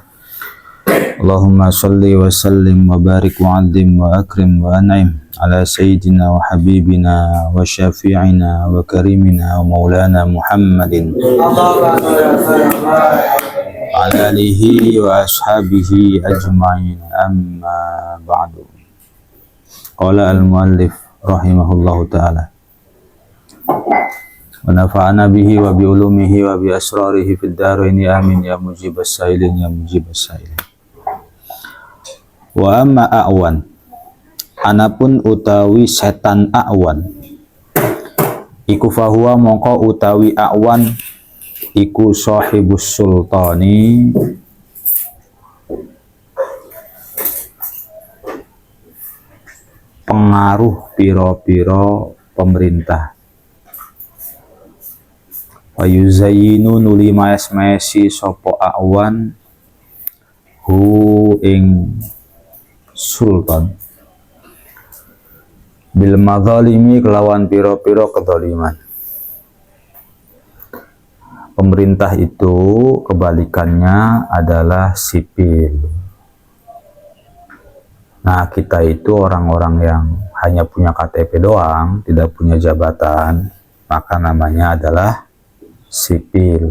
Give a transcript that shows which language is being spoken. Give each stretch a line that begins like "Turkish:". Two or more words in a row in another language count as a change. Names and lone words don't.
Arabic: اللهم صل وسلم وبارك وعظم وأكرم وأنعم على سيدنا وحبيبنا وشفيعنا وكريمنا ومولانا محمد وعلى آله وأصحابه أجمعين. أما بعد. قال المؤلف رحمه الله تعالى ونفعنا به وبعلومه وبأسراره في الدارين آمين يا مجيب السائلين يا مجيب السائلين. وأما أعوان,
Javanese: anapun utawi setan a'wan, iku fahuwa mongko utawi a'wan iku
Arabic: صاحب السلطان,
Javanese: pengaruh piro-piro pemerintah.
Arabic: ويزين
Javanese: nuli maes-maesi sopo a'wan hu ing sultan
Arabic: بالمظالم
Javanese: kelawan piro-piro kedzaliman.
Indonesian: Pemerintah itu kebalikannya adalah sipil. Nah, kita itu orang-orang yang hanya punya KTP doang, tidak punya jabatan, maka namanya adalah sipil.